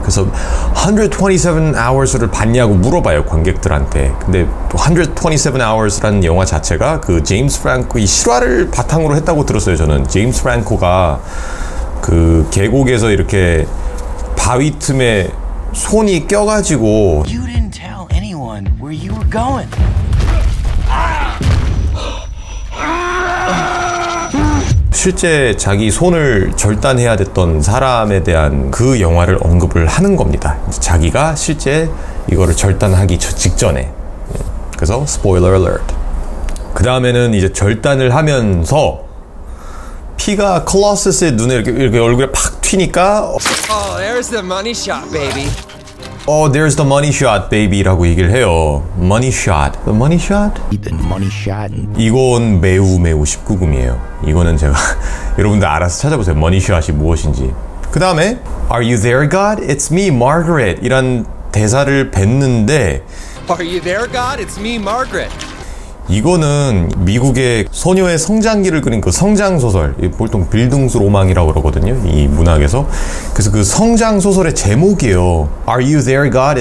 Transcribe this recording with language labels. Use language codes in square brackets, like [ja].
[ko] 그래서 127 hours를 봤냐고 물어봐요, 관객들한테. 근데 127 hours라는 영화 자체가 그 제임스 프랑코의 실화를 바탕으로 했다고 들었어요, 저는. 제임스 프랑코가 그 계곡에서 이렇게 바위 틈에 손이 껴가지고 [en] You didn't tell anyone where you were going. [ko] 실제 자기 손을 절단해야 됐던 사람에 대한 그 영화를 언급을 하는 겁니다. 자기가 실제 이거를 절단하기 직전에. 그래서 스포일러 알ert. 그 다음에는 이제 절단을 하면서 피가 콜로서스의 눈에 이렇게 얼굴에 팍 튀니까 [en] Oh, there's the money shot, baby. There's the money shot, baby [ko] 라고 얘기를 해요. [en] Money shot. The money shot? The money shot. [ko] 이건 매우 19금이에요. 이거는 제가 여러분들 알아서 찾아보세요. money shot이 무엇인지. 그 다음에 [en] Are you there, God? It's me, Margaret [ko] 이란 대사를 뱉는데 [en] Are you there, God? It's me, Margaret. [ko] 이거는 미국의 소녀의 성장기를 그린 그 성장소설, 보통 빌둥스로망이라고 그러거든요, 이 문학에서. 그래서 그 성장소설의 제목이에요. [en] Are you there, God?